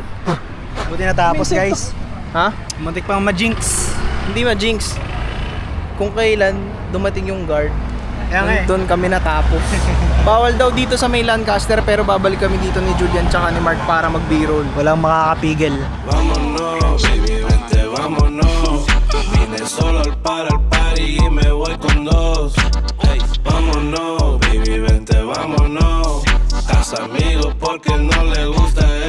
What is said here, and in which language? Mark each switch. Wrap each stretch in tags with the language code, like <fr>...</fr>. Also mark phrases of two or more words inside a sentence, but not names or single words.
<tl>Buti natapos guys. Ha? Muntik pang ma-jinx. Hindi ma-jinx. Kung kailan dumating yung guard, Kaya nga eh. doon kami natapos. Bawal daw dito sa may Lancaster pero babalik kami dito ni Julian tsaka ni Mark para mag-B-roll. Walang makakapigil.</tl> <es>Vámonos, baby, vente, vámonos. Vine solo al party y me voy con dos. Hey, vámonos, baby, vente, vámonos. Haz amigos porque no le gusta</es>